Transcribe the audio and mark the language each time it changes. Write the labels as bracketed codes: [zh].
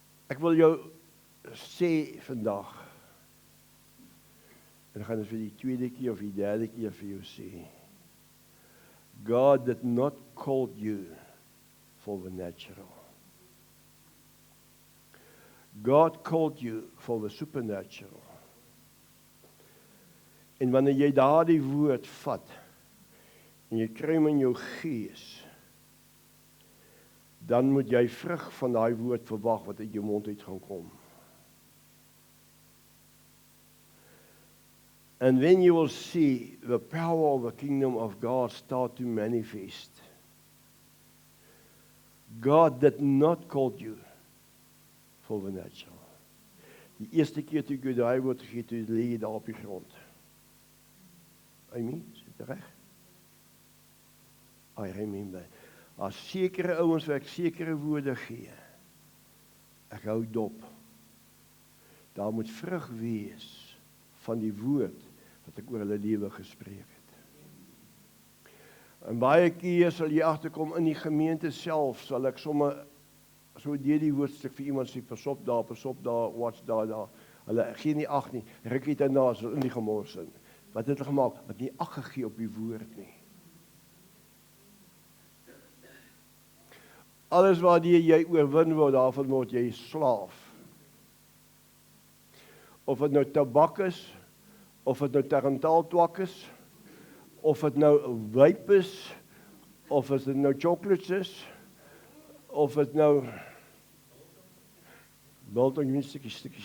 [af] Ek wil jou sê vandag, en ek gaan dit vir die tweede keer of die derde keer vir jou sê. [en] God did not call you for the natural. God called you for the supernatural. [af] En wanneer jy daardie woord vat, en jy kry hom in jou gees, dan moet jy vrug van daai woord verwag wat uit jou mond uit gaan kom. [en] And then you will see the power of the kingdom of God start to manifest. God did not call you for the natural. [af] Die eerste keer toe ek daai woord gegee, toe lê jy daar op die grond. Amen, is dit reg? [en] I remember. [af] As sekere ouens wat ek sekere woorde gee, ek hou dop. Daar moet vrug wees van die woord wat ek oor hulle lewe gespreek het. En baie keer sal jy agterkom in die gemeente self, sal ek sommer so deur die woordstuk vir iemand sê, pas op daar, watch daar. Hulle gee nie ag nie, rukkie daarna is hulle in die gemors in. Wat het hulle gemaak? Het nie ag gegee op die woord nie. Alles wat jy oorwin word, daarvan word jy slaaf. Of het nou tabak is, of het nou tarantaaltwak is, of het nou wyp is, of het nou chocolates is, of het nou biltong nie stukkies.